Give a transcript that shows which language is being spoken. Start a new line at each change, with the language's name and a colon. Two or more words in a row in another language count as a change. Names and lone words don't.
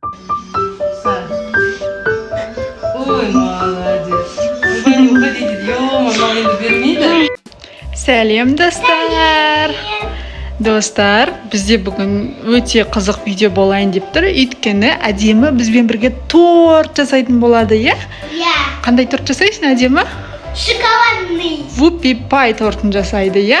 Russian: Ой, молодец. Уходите, ё-моё,
Uzbek: endi bermaydi.
Kazakh: Сәлем достар. Достар, бізде бүгін өте қызық видео болайын деп тұр. Өйткені әдемі бізбен бірге торт жасайтын болады, иә? Иә. Қандай торт жасайсың әдемі?
Russian: Шоколадный.
Kazakh: Вупи пай тортын жасайды, иә?